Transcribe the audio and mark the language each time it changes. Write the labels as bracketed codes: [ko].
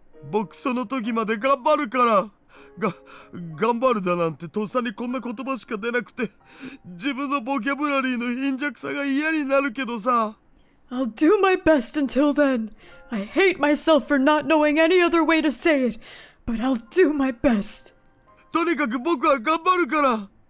[ja] 僕その時まで頑張るから。頑張るだなんてとっさにこんな言葉しか出なくて、自分のボキャブラリーの貧弱さが嫌になるけどさ。 [en] I'll do my best until then. I hate myself for not knowing any other way to say it, but I'll do my best. [ja] とにかく僕は頑張るから。